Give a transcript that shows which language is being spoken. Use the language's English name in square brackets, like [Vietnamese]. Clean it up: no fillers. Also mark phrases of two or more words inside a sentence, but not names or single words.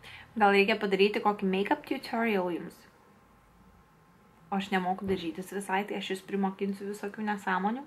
[Lithuanian] Gal reikia padaryti kokį [English] make-up tutorial [Lithuanian] jums? O aš nemoku dažytis visai, tai aš jūs primokinsiu visokių nesąmonių.